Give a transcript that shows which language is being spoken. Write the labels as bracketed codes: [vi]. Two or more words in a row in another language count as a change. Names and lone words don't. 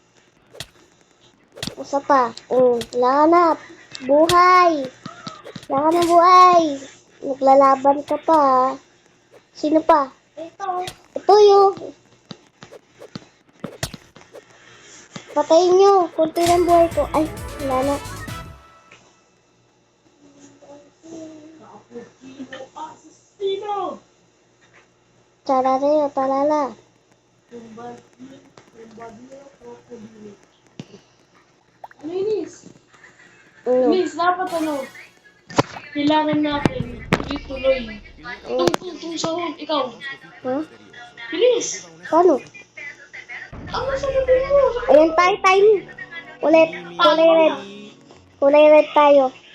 [tl] Usa pa. Wala ka na. Buhay. Wala ka na buhay. Naglalaban ka pa ah. Sino pa? Ito yun. Patayin nyo. Kunti ng buhay ko. Ay, wala na. Cappuccino Assassino. Tarareo, talala. Bombadino Crocodilo. Ano Inis? Mm. Inis, dapat ano? Kailangan natin tuloy-tuloy. Tung sahod, ikaw. Ha? Bilis! Paano? Ang nasa bibig mo? Ayan tayo, time. Ulit. Kulay red. Kulay red tayo.